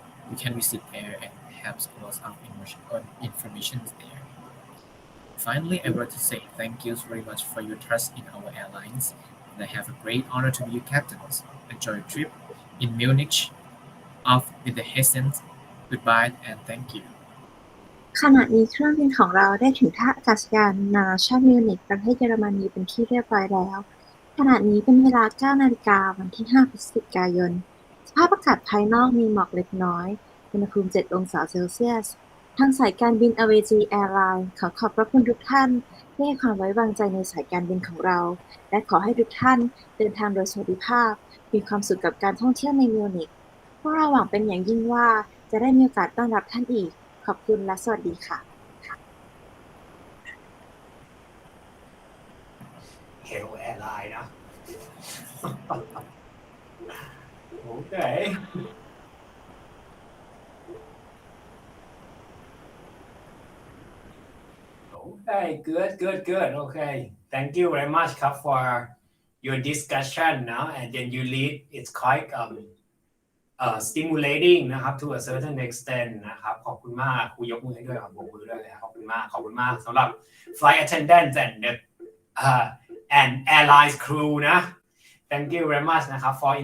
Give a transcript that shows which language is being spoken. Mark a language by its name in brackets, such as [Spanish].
[English] We can visit there and have lots of information there. Finally, I want to say thank you very much for your trust in our airlines, and I have a great honor to be your captains. Enjoy your trip in Munich. Off with the Hessen. Goodbye and thank you. [Thai] ขณะนี้เครื่องบินของเราได้ถึงท่าอากาศยานนานาชาติมิวนิกประเทศเยอรมนีเป็นที่เรียบร้อยแล้ว ขณะนี้เป็นเวลา 9 นาฬิกาวันที่ 5 พฤศจิกายน สภาพอากาศภายนอกมีหมอกเล็กน้อย อุณหภูมิ 7 องศาเซลเซียส ทางสายการบิน Aviaji Airline ขอขอบพระคุณทุกท่านที่ให้ความไว้วางใจในสายการบินของเรา และขอให้ทุกท่านเดินทางโดยสวัสดิภาพ มีความสุขกับการท่องเที่ยวในมิวนิก พวกเราหวังเป็นอย่างยิ่งว่าจะได้มีโอกาสต้อนรับท่านอีก ขอบคุณและสวัสดีค่ะ [English] Hello Airline นะ Okay. Okay, good. Okay, thank you very much ครับ for your discussion นะ and then you lead it's quite stimulating นะครับ to a certain extent นะครับ [Thai] ขอบคุณมากครูยกมือให้ด้วยขอบมือด้วยเลยขอบคุณมากสำหรับ [English] flight attendants and the and airlines crew นะ thank you very much นะครับ